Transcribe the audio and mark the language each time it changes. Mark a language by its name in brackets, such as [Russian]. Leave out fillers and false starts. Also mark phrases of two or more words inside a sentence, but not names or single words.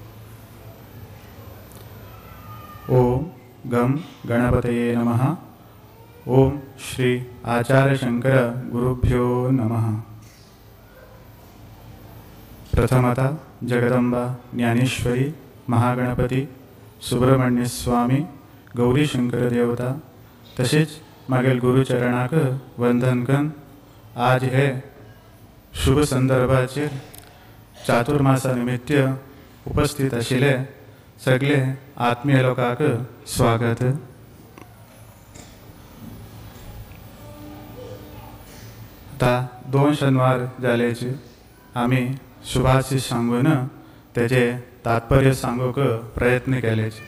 [Sanskrit] ओम गम गणपतये नमः। ओम श्री आचार्य शंकर गुरुभ्यो नमः। [Konkani] प्रथमतः जगदंबा ज्ञानेश्वरी महागणपती सुब्रह्मण्य स्वामी गौरी शंकर देवता तसेच मागील गुरुचरणाक वंदन कन आज हे शुभ संदर्भाचे चातुर्मासा निमित्त उपस्थित आशिल्ले सगळे आत्मीय लोकांक स्वागत। आता 2 शनिवार जालेचे आम्ही शुभाशीष सांगून त्याचे तात्पर्य सांगूक प्रयत्न केलेचे।